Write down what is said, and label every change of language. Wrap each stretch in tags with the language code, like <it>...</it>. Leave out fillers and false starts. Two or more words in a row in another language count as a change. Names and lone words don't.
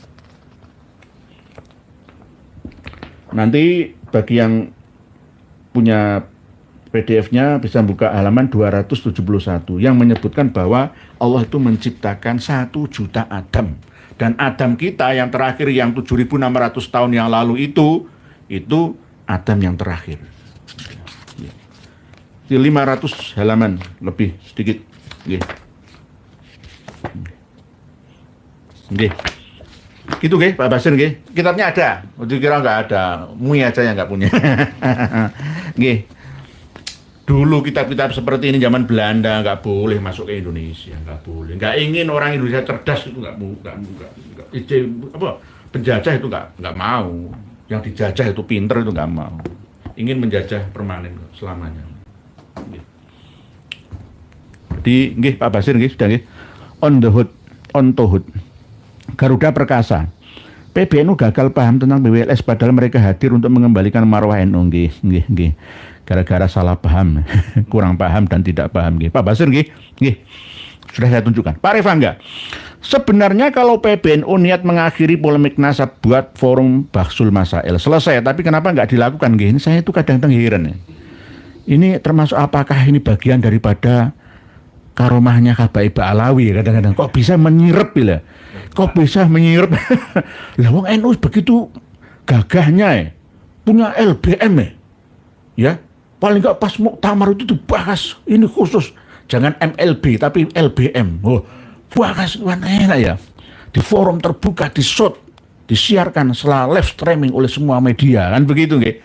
<id>Nanti bagi yang punya PDF-nya bisa buka halaman 271 yang menyebutkan bahwa Allah itu menciptakan 1 juta Adam. Dan Adam kita yang terakhir yang 7.600 tahun yang lalu itu Adam yang terakhir. 500 halaman lebih sedikit. Nggih. Gitu nggih Pak Basir nggih. Kitabnya ada. Dikira nggak ada. Mui aja yang nggak punya. Nggih. Dulu kitab-kitab seperti ini zaman Belanda nggak boleh masuk ke Indonesia, nggak boleh. Nggak ingin orang Indonesia cerdas itu nggak penjajah itu nggak mau. Yang dijajah itu pinter itu nggak mau. Ingin menjajah permanen selamanya. Jadi, nggih Pak Basir nggih sudah nggih. On to hood. Garuda Perkasa. PBNU gagal paham tentang BWLS padahal mereka hadir untuk mengembalikan marwah NU nggih. Gara-gara salah paham, kurang paham dan tidak paham nggih. Pak Basir nggih. Sudah saya tunjukkan. Pak Revangga. Sebenarnya kalau PBNU niat mengakhiri polemik nasab buat forum Bahsul Masail selesai, tapi kenapa nggak dilakukan nggih? Ini saya itu kadang-kadang heran ya. Ini termasuk apakah ini bagian daripada karomahnya Habaib Alawi kadang-kadang kok bisa menyirep ya? Kok bisa menyirep? Lah wong NU begitu gagahnya ya, punya LBM ya. Paling nggak pas muktamar itu dibahas ini khusus, jangan MLB tapi LBM. Oh, bahas enak ya. Di forum terbuka, di shot, disiarkan setelah</id> <en>live streaming</en> <id>oleh semua media kan begitu nggih.</id>